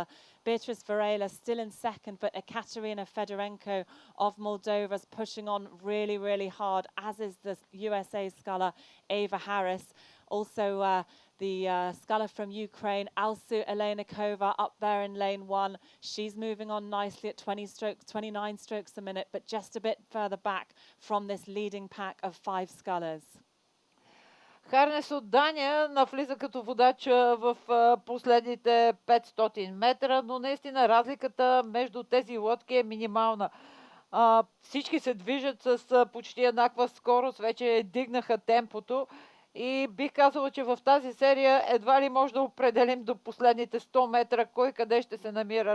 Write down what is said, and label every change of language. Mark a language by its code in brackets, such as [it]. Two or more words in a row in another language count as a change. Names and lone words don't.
[en] Beatrice Varela still in second, but Ekaterina Fedorenko of Moldova is pushing on really, really hard, as is the USA sculler Ava Harris. Also the sculler from Ukraine, Alsu Elenikova, up there in lane 1. She's moving on nicely at 29 strokes a minute, but just a bit further back from this leading pack of 5 scullers. [bg] Харнес от Дания навлиза като водач в последните 500 метра, но наистина разликата между тези лодки е минимална. Всички се движат с почти еднаква скорост, вече дигнаха темпото и бих казала, че в тази серия едва ли може да определим до последните 100 метра кой къде ще се намира.